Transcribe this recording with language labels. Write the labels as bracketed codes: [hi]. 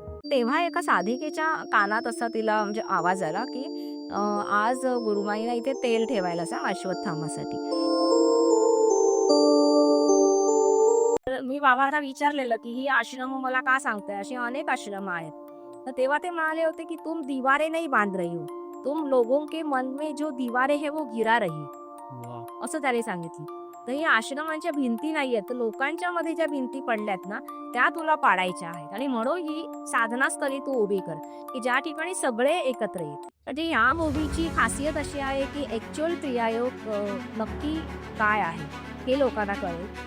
[mr] तेव्हा एका साधिकेच्या कानात असा तिला म्हणजे आवाज आला, की आज गुरुमाईला इथे तेल ठेवायला सांग अश्वत्थामासाठी. तर मी बाबांना विचारलेलं, की ही आश्रम मला का सांगताय? अशी अनेक आश्रम आहेत. तर तेव्हा ते म्हणाले होते, की [hi] तुम दीवारें नहीं बांध रही हो. तुम लोगों के मन में जो दीवारें है वो गिरा रही. वाह! [mr] असं त्याने सांगितलं. तर ही आश्रमांच्या भिंती नाहीयेत, तर लोकांच्या मध्ये ज्या भिंती पडल्यात ना, त्या तुला पाडायच्या आहेत आणि म्हणून ही साधनास्थळी तू उभी कर, की ज्या ठिकाणी सगळे एकत्र येतील. म्हणजे ह्या मूव्हीची खासियत अशी आहे, की ॲक्चुअल क्रियायोग नक्की काय आहे, हे लोकांना कळेल.